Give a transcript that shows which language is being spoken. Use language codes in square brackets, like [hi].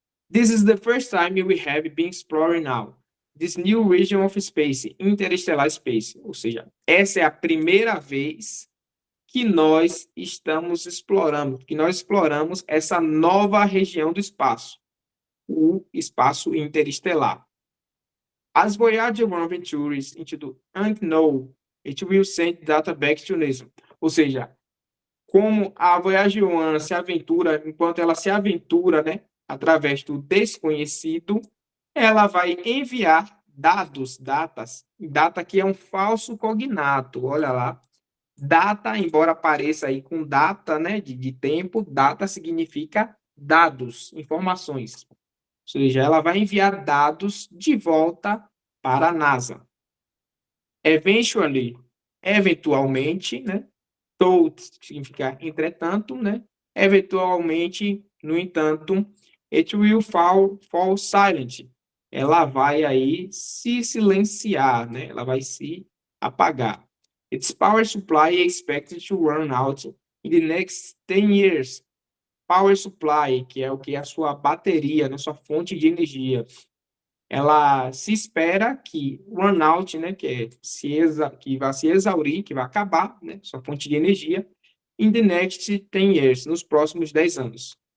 [en] This is the first time we have been exploring now this new region of space, interstellar space. [pt] Ou seja, essa é a primeira vez que nós estamos explorando, que nós exploramos essa nova região do espaço, o espaço interestelar. [en] As Voyager 1 ventures into the unknown, it will send data back to NASA. [pt] Ou seja, como a Voyager 1 se aventura, enquanto ela se aventura, né, através do desconhecido, ela vai enviar data que é um falso cognato, olha lá. Data, embora apareça aí com data, né, de tempo, data significa dados, informações. Ou seja, ela vai enviar dados de volta para a NASA. Eventually, eventualmente, né? Though significa entretanto, né? Eventualmente, no entanto, [en] it will fall silent. [pt] Ela vai aí se silenciar, né? Ela vai se apagar. [en] Its power supply is expected to run out in the next 10 years. [pt] Power supply, que é o que é a sua bateria, né, sua fonte de energia, ela se espera que [en] run out, [pt] né, que vai se exaurir, que vai acabar, né, sua fonte de energia, [en] in the next 10 years, [pt] nos próximos 10 anos.